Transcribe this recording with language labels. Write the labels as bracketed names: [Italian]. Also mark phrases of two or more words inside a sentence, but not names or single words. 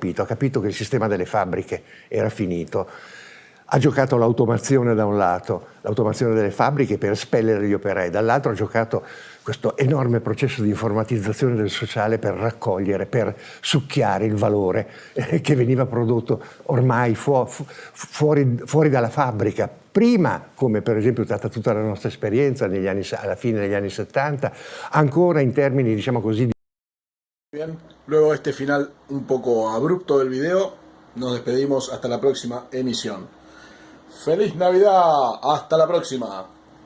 [Italian] Ha capito che il sistema delle fabbriche era finito. Ha giocato l'automazione da un lato, l'automazione delle fabbriche per espellere gli operai, dall'altro ha giocato questo enorme processo di informatizzazione del sociale per raccogliere, per succhiare il valore che veniva prodotto ormai fuori dalla fabbrica. Prima, come per esempio è stata tutta la nostra esperienza alla fine degli anni 70, ancora in termini, diciamo così, [Spanish] Bien, luego de este final un poco abrupto del video, nos despedimos hasta la próxima emisión. ¡Feliz Navidad! ¡Hasta la próxima!